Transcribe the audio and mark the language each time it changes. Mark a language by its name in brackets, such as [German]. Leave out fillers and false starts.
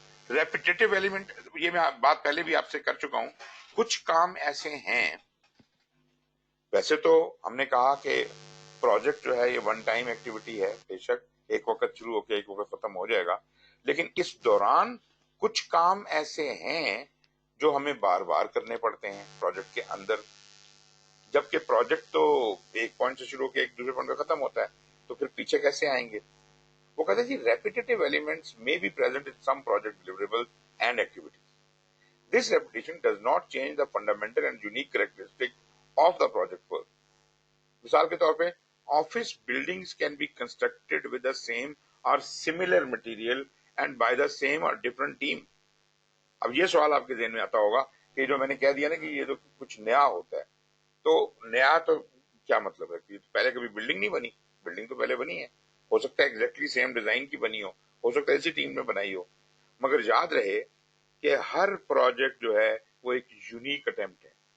[Urdu] ریپیٹیٹو element, یہ میں بات پہلے بھی آپ سے کر چکا ہوں. کچھ کام ایسے ہیں, ویسے تو ہم نے کہا کہ پروجیکٹ جو ہے یہ ون ٹائم ایکٹیویٹی ہے, بے شک ایک وقت شروع ہو کے ایک وقت ختم ہو جائے گا, لیکن اس دوران کچھ کام ایسے ہیں جو ہمیں بار بار کرنے پڑتے ہیں پروجیکٹ کے اندر. جبکہ پروجیکٹ تو ایک پوائنٹ سے شروع ہو کے ایک دوسرے پوائنٹ پہ ختم ہوتا ہے, تو پھر پیچھے کیسے آئیں گے؟ وہ کہتے ہیں جی [English] Repetitive elements may be present in some project deliverables and activities. This repetition does not change the fundamental and unique characteristic of the project work. [Urdu] مثال کے طور پہ [English] Office buildings can be constructed with the same or similar material and by the same or different team. [Urdu] اب یہ سوال آپ کے ذہن میں آتا ہوگا کہ جو میں نے کہہ دیا نا کہ یہ تو کچھ نیا ہوتا ہے, تو نیا تو کیا مطلب ہے کہ پہلے کبھی بلڈنگ نہیں بنی؟ بلڈنگ تو پہلے بنی ہے, ہو سکتا ہے ایگزیکٹلی سیم ڈیزائن کی بنی ہو سکتا ہے اسی ٹیم میں بنائی ہو, مگر یاد رہے کہ ہر پروجیکٹ جو ہے وہ ایک یونیک اٹیمپٹ ہے.